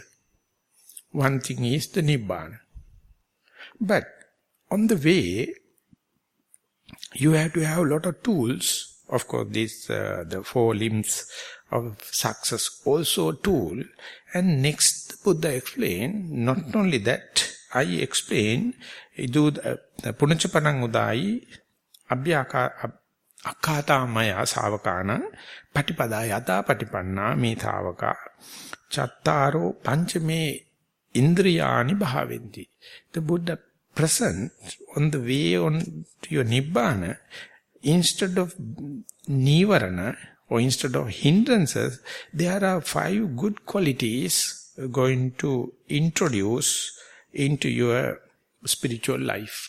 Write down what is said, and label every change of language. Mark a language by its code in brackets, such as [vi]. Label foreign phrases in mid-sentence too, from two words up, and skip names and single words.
[en] One thing is the Nibbana. But on the way, you have to have a lot of tools. Of course, the 4 limbs of success also a tool. And next, the Buddha explained, not only that, I explain, [pi] Sakuludaayi Akata Maya Savakana Patipada Yata Patipanna Methavaka Chattaro Panchame Indriyani Bhaventi. [en] The Buddha present on the way on to your Nibbana, instead of Nivarana or instead of hindrances, there are 5 good qualities going to introduce into your spiritual life.